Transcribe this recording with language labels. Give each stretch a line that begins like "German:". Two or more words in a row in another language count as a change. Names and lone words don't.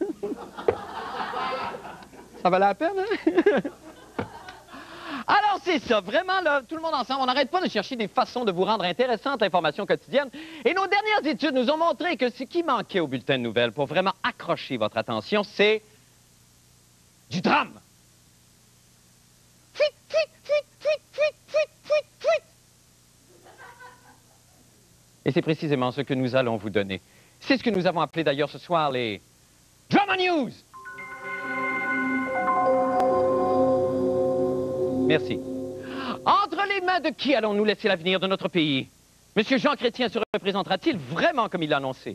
French: Ça valait la peine, hein? Alors, c'est ça. Vraiment, là, tout le monde ensemble, on n'arrête pas de chercher des façons de vous rendre intéressante l'information quotidienne. Et nos dernières études nous ont montré que ce qui manquait au bulletin de nouvelles pour vraiment accrocher votre attention, c'est du drame. Fuit, fuit, fuit, fuit, fuit, fuit, fuit, fuit. Et c'est précisément ce que nous allons vous donner. C'est ce que nous avons appelé d'ailleurs ce soir les Drama News. Merci. Entre les mains de qui allons-nous laisser l'avenir de notre pays? Monsieur Jean Chrétien se représentera-t-il vraiment comme il l'a annoncé?